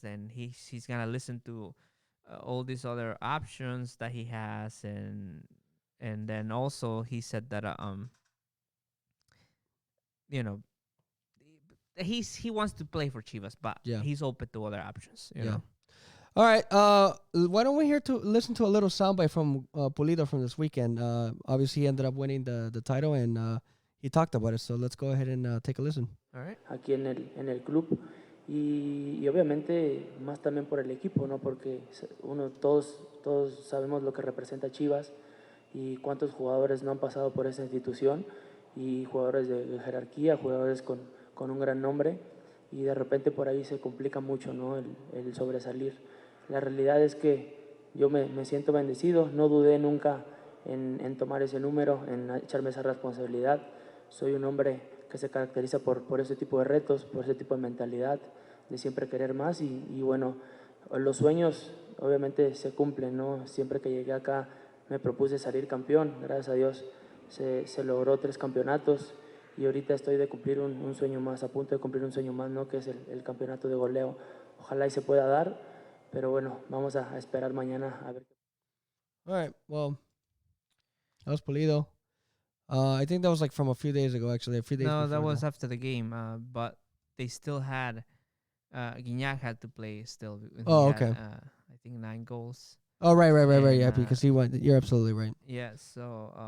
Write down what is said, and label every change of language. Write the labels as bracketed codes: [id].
[en] Then he's gonna listen to all these other options that he has, and then also he said that he wants to play for Chivas, but he's open to other options. You know. All right. Why don't we listen to a little soundbite from Pulido from this weekend? Obviously, he ended up winning the title, and he talked about it. So let's go ahead and take a listen. All right. [es] Aquí en el club y obviamente más también por el equipo, ¿no? Porque todos sabemos lo que representa Chivas y cuántos jugadores no han pasado por esa institución, y jugadores de jerarquía, jugadores con un gran nombre, y de repente por ahí se complica mucho, ¿no? el sobresalir. La realidad es que yo me siento bendecido, no dudé nunca en tomar ese número, en echarme esa responsabilidad. Soy un hombre que se caracteriza por ese tipo de retos, por ese tipo de mentalidad, de siempre querer más, y bueno, los sueños obviamente se cumplen, ¿no? Siempre que llegué acá me propuse salir campeón, gracias a Dios se logró 3 campeonatos y ahorita estoy de cumplir un sueño más, a punto de cumplir un sueño más, ¿no? Que es el campeonato de goleo. Ojalá y se pueda dar, pero bueno, vamos a esperar mañana a ver. [en] All right. Well, that was Pulido. I think that was like from a few days ago, actually. A few days No, before that was after the game. But they still had Gignac had to play still. And Oh, he had, okay. I think 9 goals. Oh, right. And, Yeah, because he went. You're absolutely right. Yeah, so